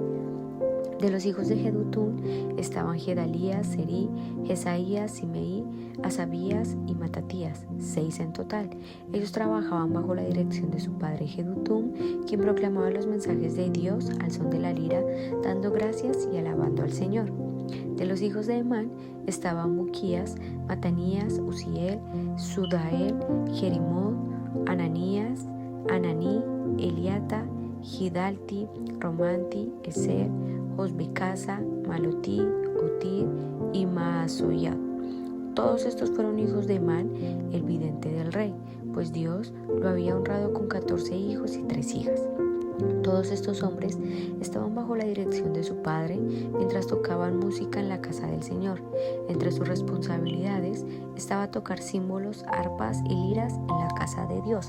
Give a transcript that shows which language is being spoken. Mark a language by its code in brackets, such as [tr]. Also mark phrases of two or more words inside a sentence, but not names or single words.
[es] De los hijos de Jedutum estaban Gedalías, Serí, Jesaías, Simeí, Asabías y Matatías, 6 en total. Ellos trabajaban bajo la dirección de su padre Jedutum, quien proclamaba los mensajes de Dios al son de la lira, dando gracias y alabando al Señor. De los hijos de Emán estaban Buquías, Matanías, Uziel, Sudael, Jerimot, Ananías, Ananí, Eliata, Gidalti, Romanti, Eser, Josbecasa, Malotí, Otir y Maasoyat. Todos estos fueron hijos de Emán, el vidente del rey, pues Dios lo había honrado con 14 hijos y 3 hijas. Todos estos hombres estaban bajo la dirección de su padre mientras tocaban música en la casa del Señor. Entre sus responsabilidades estaba tocar címbalos, arpas y liras en la casa de Dios.